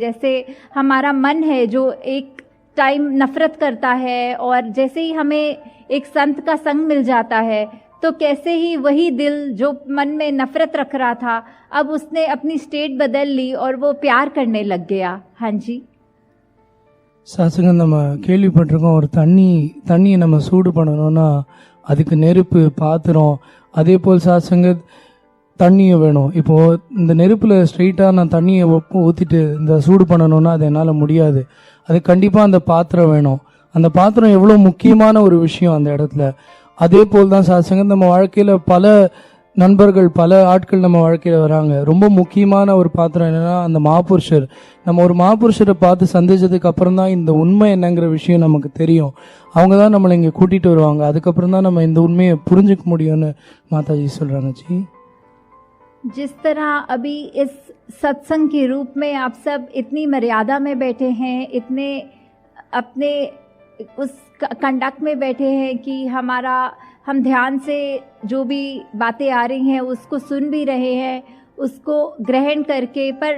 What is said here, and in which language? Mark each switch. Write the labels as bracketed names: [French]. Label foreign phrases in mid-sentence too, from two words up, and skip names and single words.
[Hindi] जैसे हमारा मन है जो एक टाइम नफरत करता है, और जैसे ही हमें एक संत का संग मिल जाता है तो कैसे ही वही दिल जो मन में नफरत रख रहा था, अब उसने अपनी स्टेट बदल ली और वो प्यार करने लग गया। हाँ जी, [Tamil] சாசங்கம் நம்ம கேள்விப்பட்டிருக்கோம், ஒரு தண்ணியை நம்ம சூடு பண்ணணும்னா அதுக்கு நெருப்பு, பாத்திரம், அதே போல் சாசங்கத் தண்ணியை வேணும். இப்போது இந்த நெருப்பில் ஸ்ட்ரெயிட்டாக நான் தண்ணியை ஊற்றிட்டு இந்த சூடு பண்ணணும்னா அது என்னால் முடியாது. அது கண்டிப்பாக அந்த பாத்திரம் வேணும். அந்த பாத்திரம் எவ்வளோ முக்கியமான ஒரு விஷயம் அந்த இடத்துல. அதே போல் தான் சாசங்கத் நம்ம வாழ்க்கையில் பல நண்பர்கள், பல ஆட்கள் நம்ம வாழ்க்கையில் வராங்க. ரொம்ப முக்கியமான ஒரு பாத்திரம் என்னென்னா அந்த மாபுருஷர். நம்ம ஒரு மாபுருஷரை பார்த்து சந்திச்சதுக்கு அப்புறம் தான் இந்த உண்மை என்னங்கிற விஷயம் நமக்கு தெரியும். அவங்க தான் நம்மளை இங்கே கூட்டிகிட்டு வருவாங்க. அதுக்கப்புறம் தான் நம்ம இந்த உண்மையை புரிஞ்சுக்க முடியும்னு மாதாஜி சொல்கிறாங்க. [Hindi] जी, जिस तरह अभी इस सत्संग के रूप में आप सब इतनी मर्यादा में बैठे हैं, इतने अपने उस कंडक्ट में बैठे हैं कि हम ध्यान से जो भी बातें आ रही हैं उसको सुन भी रहे हैं, उसको ग्रहण करके।